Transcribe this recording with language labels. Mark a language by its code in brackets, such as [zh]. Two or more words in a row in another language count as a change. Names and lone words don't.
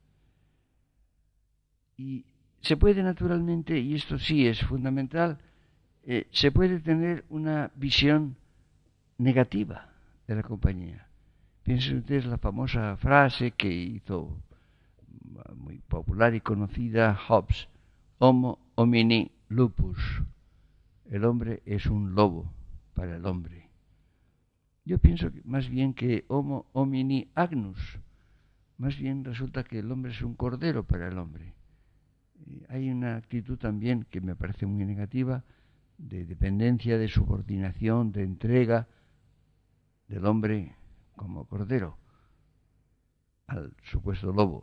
[es] Y se puede naturalmente, y esto sí es fundamental, se puede tener una visión negativa de la compañía. Piensen ustedes la famosa frase que hizo muy popular y conocida Hobbes: [la] Homo homini lupus. [es] El hombre es un lobo para el hombre. Yo pienso más bien que [la] Homo homini agnus. [es] Más bien resulta que el hombre es un cordero para el hombre. Hay una actitud también que me parece muy negativa, de dependencia, de subordinación, de entrega del hombre como cordero al supuesto lobo.